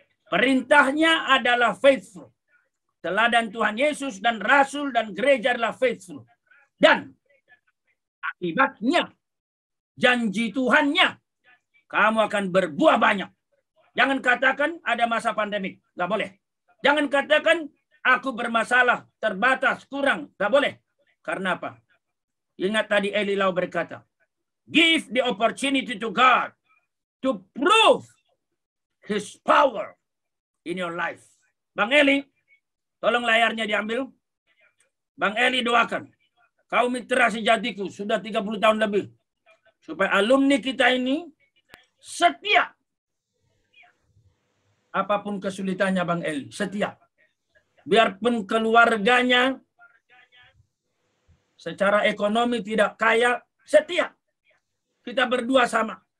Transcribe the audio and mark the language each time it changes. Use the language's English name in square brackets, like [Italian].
[Indonesian] Perintahnya adalah faithful. Teladan Tuhan Yesus dan Rasul dan gereja adalah faithful. Dan akibatnya, janji Tuhannya, kamu akan berbuah banyak. Jangan katakan ada masa pandemik. Nggak boleh. Jangan katakan aku bermasalah, terbatas, kurang. Nggak boleh. Karena apa? Ingat tadi Eli Lau berkata, [English] give the opportunity to God to prove His power in your life. [Indonesian] Bang Eli, tolong layarnya diambil. Bang Eli doakan. Kau mitra sejatiku sudah 30 tahun lebih. Supaya alumni kita ini setia. Apapun kesulitannya Bang Eli, setia. Biarpun keluarganya secara ekonomi tidak kaya, setia. Kita berdua sama.